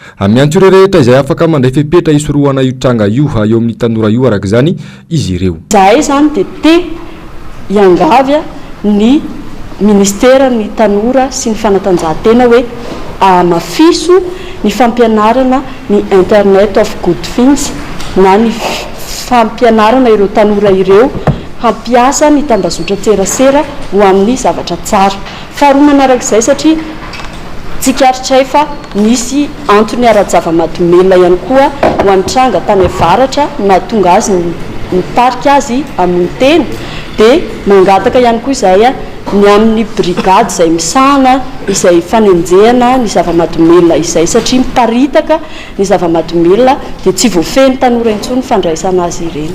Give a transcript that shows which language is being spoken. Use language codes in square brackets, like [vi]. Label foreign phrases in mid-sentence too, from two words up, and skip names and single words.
[mg] amiantso ireo rehetra izay afaka mandray fepetra isoroana io tranga io eo amin'ny tanora io araka izany izy ireo. Zahay zany de te iangavya ny ministera ny tanora sy ny fanatanjahantena hoe mafiso ny fampianarana ny [en] internet of good things [mg] na ny fampianarana ireo tanora ireo hampiasa ny tambazotra tserasera ho amin'ny zavatra tsara. Faharoa manarak'izay satria tsikaritsay fa misy antony ara-java-mahadomelona ihany koa ho an'ny tranga tany avaratra na tonga azy mitarika azy amin'ny teny dia mangataka ihany koa izay ny amin'ny brigady izay misahana izay fanenjehana ny zava-mahadomelona izay satria miparitaka ny zava-mahadomelona dia tsy voafeny tanora intsony fandraisana azy ireny.